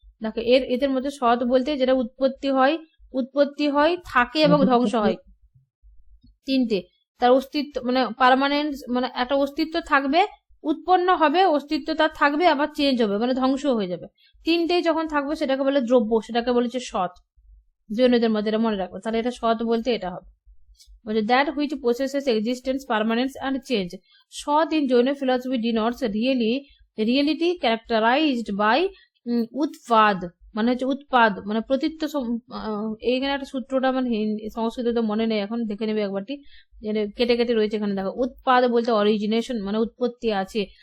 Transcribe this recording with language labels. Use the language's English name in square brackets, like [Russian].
[Bangla] দেখো এদের মধ্যে সৎ বলতে যেটা উৎপত্তি হয়, থাকে এবং ধ্বংস হয়, তিনটে। তার অস্তিত্ব মানে পার্মানেন্ট, মানে একটা অস্তিত্ব থাকবে, উৎপন্ন হবে, অস্তিত্ব তার থাকবে, আবার চেঞ্জ হবে মানে ধ্বংস হয়ে যাবে। তিনটেই যখন থাকবে সেটাকে বলে দ্রব্য, সেটাকে বলেছে সৎ। জৈনদের মধ্যে এটা মনে রাখবো, তাহলে এটা সৎ বলতে এটা হবে। [English] বলছে that which possesses existence, permanence and change। সৎ in Jain philosophy denotes reality characterized by উৎপাদ, [Bangla] মানে হচ্ছে উৎপাদ মানে প্রতীত্ব। এইখানে একটা সূত্রটা মানে সংস্কৃত মনে নেই, এখন দেখে নেবে একবারটি, কেটে কেটে রয়েছে এখানে দেখো। উৎপাদ বলতে অরিজিনেশন মানে উৎপত্তি আছে।